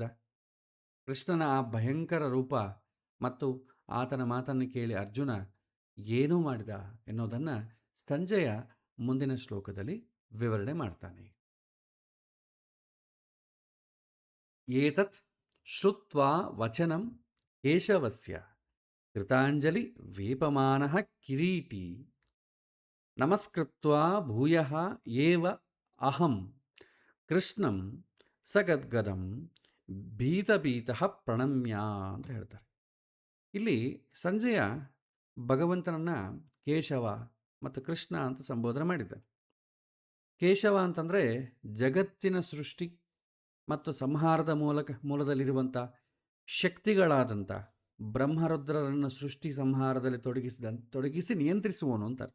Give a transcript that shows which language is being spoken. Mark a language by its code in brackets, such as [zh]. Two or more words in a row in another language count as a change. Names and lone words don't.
[kn] ಕೃಷ್ಣನ ಆ ಭಯಂಕರ ರೂಪ ಮತ್ತು ಆತನ ಮಾತನ್ನು ಕೇಳಿ ಅರ್ಜುನ ಏನೂ ಮಾಡಿದ ಎನ್ನುವುದನ್ನು ಸಂಜಯ ಮುಂದಿನ ಶ್ಲೋಕದಲ್ಲಿ ವಿವರಣೆ ಮಾಡ್ತಾನೆ. [sa] ಏತತ್ ಶ್ರುತ್ವಾ ವಚನಂ ಕೇಶವಸ್ಯ ಕೃತಾಂಜಲಿ ವೇಪಮಾನಃ ಕಿರೀಟಿ ನಮಸ್ಕೃತ್ವಾ ಭೂಯಃ ಏವ ಅಹಂ ಕೃಷ್ಣಂ ಸಗದ್ಗದಂ ಭೀತಭೀತಃ ಪ್ರಣಮ್ಯ [kn] ಅಂತ ಹೇಳ್ತಾರೆ. ಇಲ್ಲಿ ಸಂಜಯ ಭಗವಂತನನ್ನು ಕೇಶವ ಮತ್ತು ಕೃಷ್ಣ ಅಂತ ಸಂಬೋಧನೆ ಮಾಡಿದ್ದಾನೆ. ಕೇಶವ ಅಂತಂದರೆ ಜಗತ್ತಿನ ಸೃಷ್ಟಿ ಮತ್ತು ಸಂಹಾರದ ಮೂಲದಲ್ಲಿರುವಂಥ ಶಕ್ತಿಗಳಾದಂಥ ಬ್ರಹ್ಮರುದ್ರರನ್ನು ಸೃಷ್ಟಿ ಸಂಹಾರದಲ್ಲಿ ತೊಡಗಿಸಿ ನಿಯಂತ್ರಿಸುವನು ಅಂತ ಅರ್ಥ.